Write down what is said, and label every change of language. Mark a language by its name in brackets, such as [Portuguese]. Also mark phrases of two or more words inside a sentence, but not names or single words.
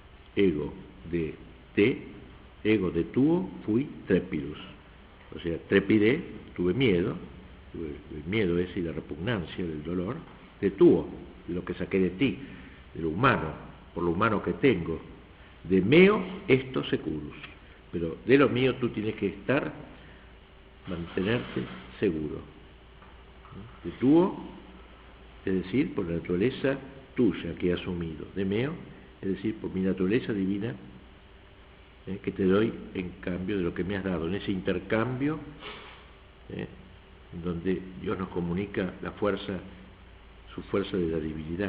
[Latin] ego de te, ego de tuo, fui trepidus. [Spanish] O sea, trepidé, tuve miedo, el miedo es y la repugnancia del dolor, [Latin] de tuo, [Spanish] de lo que saqué de ti, de lo humano, por lo humano que tengo, [Latin] de meo esto securus, [Spanish] pero de lo mío tú tienes que estar, mantenerte seguro. [Latin] De tuo, [Spanish] es decir, por la naturaleza tuya que he asumido, [Latin] de meo, [Spanish] es decir, por mi naturaleza divina que te doy en cambio de lo que me has dado, en ese intercambio en donde Dios nos comunica la fuerza, su fuerza de la divinidad.